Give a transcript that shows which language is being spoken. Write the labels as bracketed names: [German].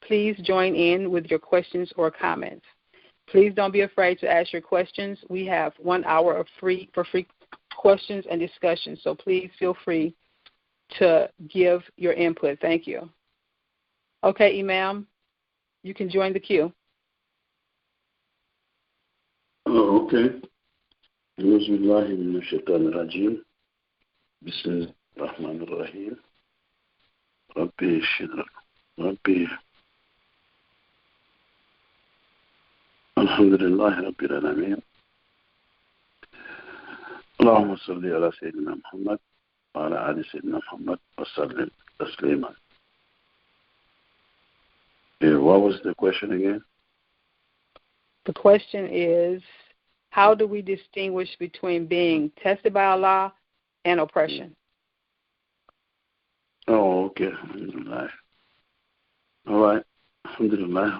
[English] Please join in with your questions or comments. Please don't be afraid to ask your questions. We have 1 hour of free questions and discussion, so please feel free to give your input. Thank you. Okay, Imam, you can join the queue. Oh, okay. [Arabic] أعوذ بالله من الشيطان الرجيم بسم الله الرحمن الرحيم ربي اشرح ربي الحمد لله رب العالمين اللهم صل على سيدنا محمد وعلى آل سيدنا محمد وسلم تسليما. [English] What was the question again? The question is, how do we distinguish between being tested by Allah and oppression? Oh, okay. Alhamdulillah. All right. Alhamdulillah.